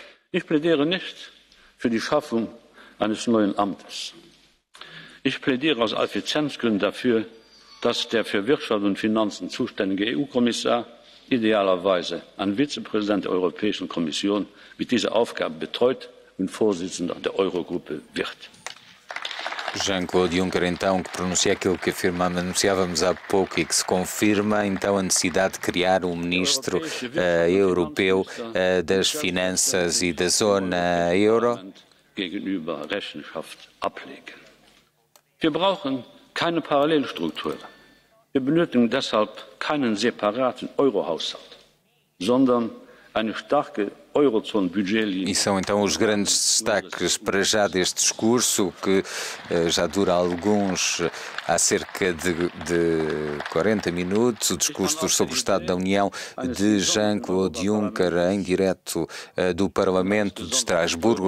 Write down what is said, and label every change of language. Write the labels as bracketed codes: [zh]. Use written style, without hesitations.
[de] Ich plädiere nicht für die Schaffung eines neuen Amtes. Ich plädiere aus Effizienzgründen dafür, dass der für Wirtschaft und Finanzen zuständige EU-Kommissar idealerweise ein Vizepräsident der Europäischen Kommission mit dieser Aufgabe betreut und Vorsitzender der Eurogruppe wird. [pt] Jean-Claude Juncker, então, que pronuncia aquilo que anunciávamos há pouco e que se confirma, então, a necessidade de criar um ministro europeu das finanças e da zona euro. [de] Gegenüber Rechenschaft ablegen. Wir brauchen keine Parallelstruktur. Wir benötigen deshalb keinen separaten Eurohaushalt, sondern eine starke [pt] E são então os grandes destaques para já deste discurso, que já dura há cerca de 40 minutos, o discurso sobre o Estado da União de Jean-Claude Juncker, em direto do Parlamento de Estrasburgo.